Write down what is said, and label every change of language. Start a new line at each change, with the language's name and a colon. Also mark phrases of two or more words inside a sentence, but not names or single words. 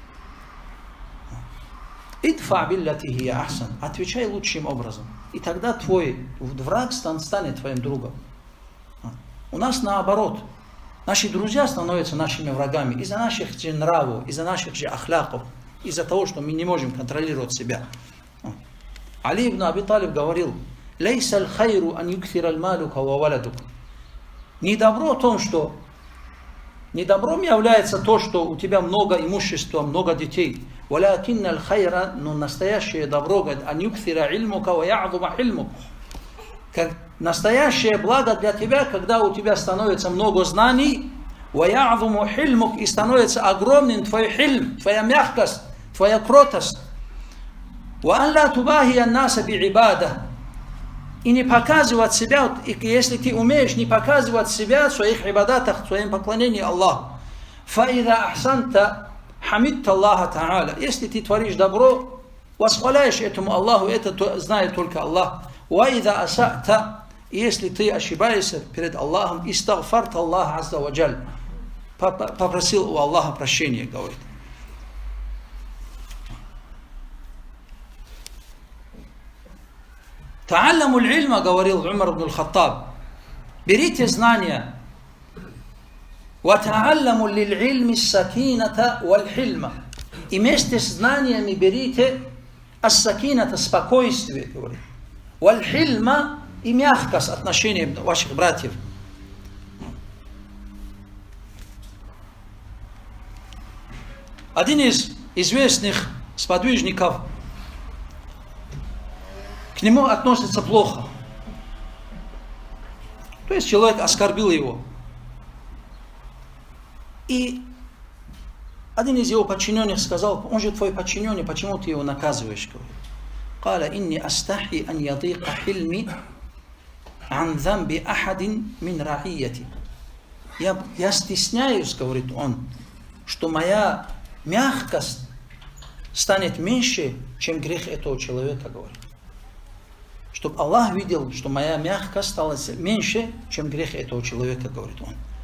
Arabic: «ادفع بالتي هي أحسن».
Russian: Отвечай лучшим образом. И тогда твой враг станет твоим другом. У нас наоборот. Наши друзья становятся нашими врагами из-за наших же нравов, из-за наших же ахляков, из-за того, что мы не можем контролировать себя.
Arabic: Али ибн Аби Талиб говорил: «ليس الخير أن يكثر مالك وولدك».
Russian: Недобром является то, что у тебя много имущества, много детей.
Arabic: «ولكن الخير»,
Russian: но настоящее добро, говорит,
Arabic: «أن يكثر علمك ويعظم حلمك».
Russian: Как настоящее благо для тебя, когда у тебя становится много знаний,
Arabic: ويعظم حلمك,
Russian: и становится огромным твой хильм, твоя мягкость, твоя кротость.
Arabic: «وأن لا تباهي الناس بعبادة».
Russian: И не показывать себя, если ты умеешь не показывать себя в своих ибадатах, в своем поклонении Аллаху.
Arabic: «فإذا أحسنت حمدت الله تعالى».
Russian: Если ты творишь добро, восхваляешь этому Аллаху, это знает только Аллах.
Arabic: «وإذا أسأت».
Russian: Если ты ошибаешься перед Аллахом,
Arabic: «استغفرت الله عز وجل».
Russian: Попросил у Аллаха прощения, говорит.
Arabic: «تعلموا العلم»,
Russian: говорил Умар ибн аль-Хаттаб, берите знания.
Arabic: «وتعلموا للعلم السكينة والحلم».
Russian: И вместе с знаниями берите ас-сакината, спокойствие, говорит. Валь-хильма, и мягкость отношений ваших братьев. Один из известных сподвижников, к нему относится плохо. То есть человек оскорбил его. И один из его подчиненных сказал: он же твой подчиненный, почему ты его наказываешь?
Arabic: قال إني أستحي أن يضيق حلمي عن ذنب أحد من رعيتي.
Russian: Я стесняюсь, говорит он, что моя мягкость станет меньше, чем грех этого человека, говорит. Чтобы Аллах видел, что моя мягкость стала меньше, чем грех этого человека, говорит он.